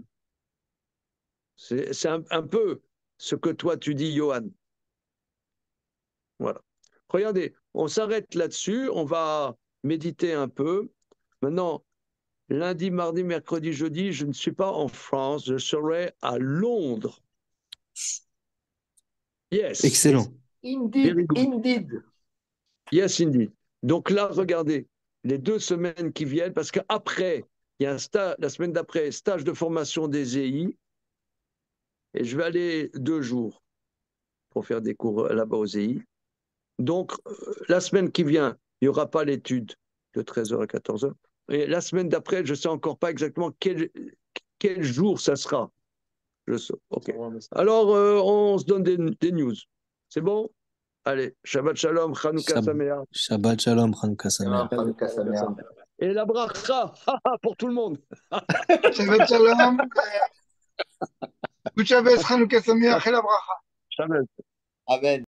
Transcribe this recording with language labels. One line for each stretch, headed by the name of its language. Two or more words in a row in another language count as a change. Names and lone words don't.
French: C'est un peu ce que toi tu dis, Johan. Voilà. Regardez, on s'arrête là-dessus, on va méditer un peu. Maintenant, lundi, mardi, mercredi, jeudi, je ne suis pas en France, je serai à Londres.
English: Yes. Excellent. Indeed, Very good. indeed. Yes, indeed.
French: Donc là, regardez, les 2 semaines qui viennent, parce qu'après, il y a un stage, la semaine d'après, stage de formation des EI, et je vais aller 2 jours pour faire des cours là-bas aux EI. Donc, la semaine qui vient, il n'y aura pas l'étude de 13h à 14h. Et la semaine d'après, je ne sais encore pas exactement quel jour ça sera. Je sais. OK. Alors, on se donne des news. C'est bon? Allez,
Hebrew: שבת שלום, חנוכה שמח. שבת שלום, חנוכה שמח. חנוכה שמח.
French: Et la bracha pour tout le monde.
Hebrew: שבת שלום.
English: Good Shabbos,
Hebrew: חנוכה שמח
French: et la bracha.
Hebrew: Shabbat. Amen.